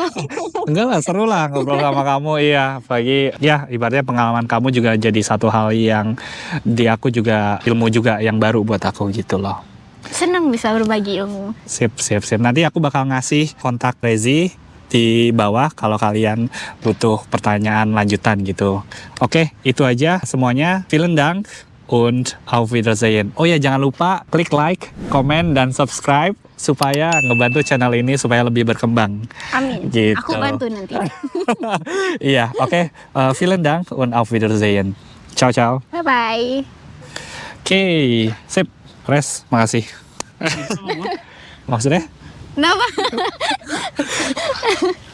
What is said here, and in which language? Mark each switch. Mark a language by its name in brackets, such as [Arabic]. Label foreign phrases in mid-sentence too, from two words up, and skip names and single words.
[Indonesian] Enggak lah, seru lah ngobrol sama kamu. Iya, apalagi ya ibaratnya pengalaman kamu juga jadi satu hal yang di aku juga ilmu juga yang baru buat aku gitu loh. Seneng bisa berbagi ilmu. Sip. Nanti aku bakal ngasih kontak Rezi di bawah kalau kalian butuh pertanyaan lanjutan gitu. Oke, itu aja semuanya. [German] Vielen Dank und auf Wiedersehen. [Indonesian] Oh ya, jangan lupa klik like, komen, dan subscribe supaya ngebantu channel ini supaya lebih berkembang. Amin. Gitu. Aku bantu nanti. Iya, oke. [German] Vielen Dank und auf Wiedersehen. Ciao. [English] Bye-bye. [Indonesian] Oke, sip. Res, makasih. Maksudnya? Kenapa?